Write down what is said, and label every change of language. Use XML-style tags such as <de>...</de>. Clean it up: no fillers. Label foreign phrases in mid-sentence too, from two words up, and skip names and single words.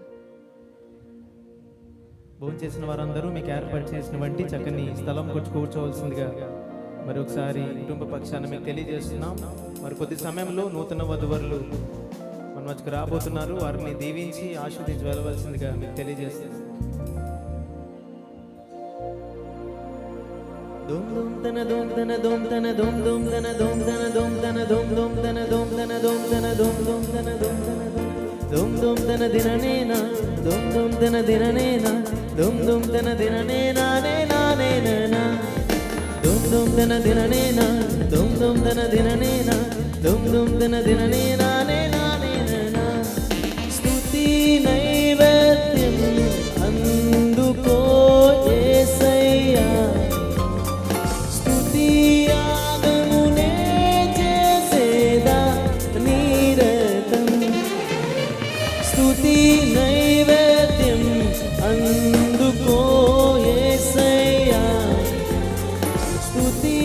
<te>భోజనం చేసిన వారందరూ మీకు ఏర్పాటు చేసినటువంటి చక్కని స్థలం కూర్చోవలసిందిగా మరొకసారి కుటుంబ పక్షాన మీకు తెలియజేస్తున్నాం. మరి కొద్ది సమయంలో నూతన వధువరులు మన మధ్యకు రాబోతున్నారు. వారిని దీవించి ఆశీర్వదించి వెళ్ళవలసిందిగా మీకు తెలియజేస్తున్నాం. Dum dum dana dum dana dum dana dum dum dana dum dana dum dana dum dum dana dum dana dum dana dum dum dana dum dana dum dum dana dinanena dum dum dana dinanena dum dum dana dinanena ne na ne na dum dum dana dinanena dum dum dana dinanena dum dum dana dinanena ne na ne na స్తుతి నైవేద్యం అందుకో యేసయ్యా నైవేద్యం అందుకో యేసయ్యా స్తుతి</te>